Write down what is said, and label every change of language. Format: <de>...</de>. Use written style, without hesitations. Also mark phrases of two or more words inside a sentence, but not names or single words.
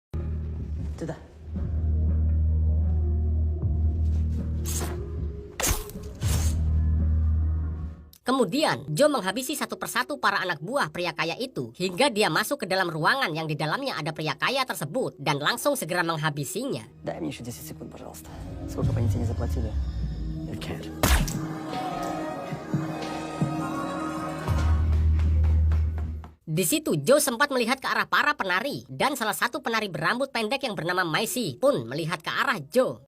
<id>Kemudian, Joe menghabisi satu persatu para anak buah pria kaya itu, hingga dia masuk ke dalam ruangan yang di dalamnya ada pria kaya tersebut, dan langsung segera menghabisinya.</id> <ru>Дай мне еще 10 секунд, пожалуйста. Сколько бы они тебе не заплатили?</ru> <en>I can't.</en> <id>Di situ, Joe sempat melihat ke arah para penari, dan salah satu penari berambut pendek yang bernama Macy pun melihat ke arah Joe.</id>